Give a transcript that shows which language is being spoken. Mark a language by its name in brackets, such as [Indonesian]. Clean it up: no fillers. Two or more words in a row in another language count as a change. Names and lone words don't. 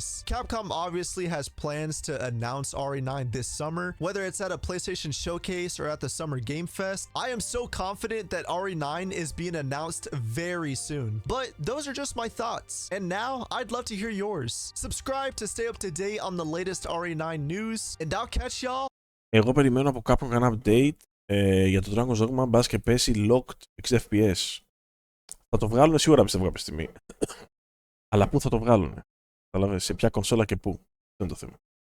[English] Capcom obviously has plans to announce RE9 this summer, whether it's at a PlayStation showcase or at the Summer Game Fest. I am so confident that RE9 is being announced very soon. But those are just my thoughts. And now I'd love to hear yours. Subscribe to stay up to date on the latest RE9 news, and I'll catch y'all. [Greek] Εγώ περιμένω από κάποιον κανένα update για το Dragon's Dogma, μπας και πέσει [English] locked 60 FPS. [Greek] Θα το βγάλουν σίγουρα, πιστεύω, κάποια στιγμή. Αλλά πού θα το βγάλουν? Καταλαβαίνεις, σε ποια κονσόλα και πού. Δεν είναι το θέμα.